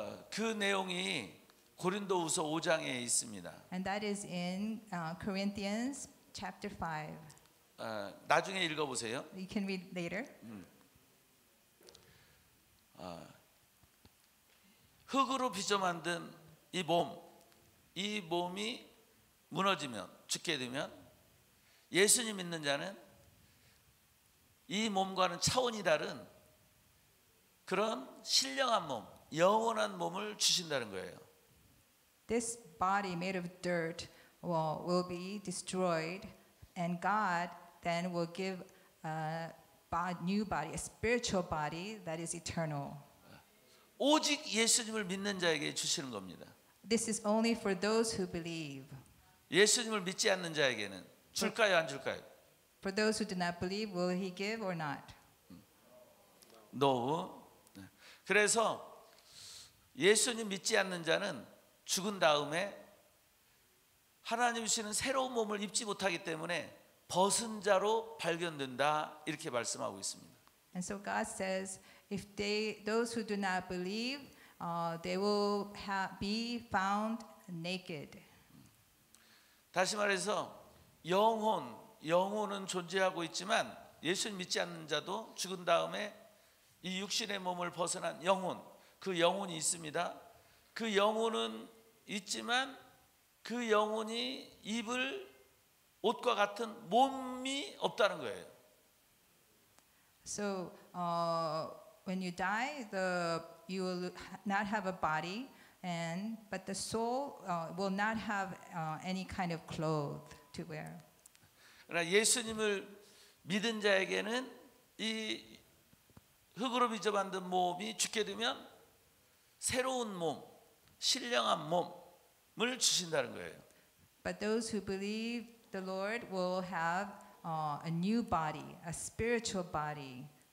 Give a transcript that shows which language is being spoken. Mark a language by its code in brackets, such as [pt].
[ko] 그 내용이 고린도후서 5장에 있습니다. [en] And that is in Corinthians chapter 5. [ko] 나중에 읽어보세요. [en] You can read later. [ko] 흙으로 빚어 만든 이 몸이 무너지면 죽게 되면 예수님 믿는 자는 이 몸과는 차원이 다른 그런 신령한 몸, 영원한 몸을 주신다는 거예요. [en] This body made of dirt will be destroyed, and God then will give a new body, a spiritual body that is eternal. [ko] 오직 예수님을 믿는 자에게 주시는 겁니다. [en] This is only for those who believe. [ko] 예수님을 믿지 않는 자에게는 줄까요, 안 줄까요? [en] For those who do not believe, will He give or not? No. [ko] 그래서 예수님 믿지 않는 자는 죽은 다음에 하나님 주시는 새로운 몸을 입지 못하기 때문에 벗은 자로 발견된다 이렇게 말씀하고 있습니다. [en] And so God says, if those who do not believe, they will be found naked. [ko] 다시 말해서 영혼은 존재하고 있지만 예수님 믿지 않는 자도 죽은 다음에 이 육신의 몸을 벗어난 영혼, 그 영혼이 있습니다. 그 영혼은 있지만 그 영혼이 입을 옷과 같은 몸이 없다는 거예요. [en] So when you die, you will not have a body, but the soul will not have any kind of clothes to wear. [ko] 그러나 예수님을 믿은 자에게는 이 흙으로 빚어 만든 몸이 죽게 되면 새로운 몸, 신령한 몸을 주신다는 거예요. [en] But those who believe the Lord will have a new body, a spiritual body.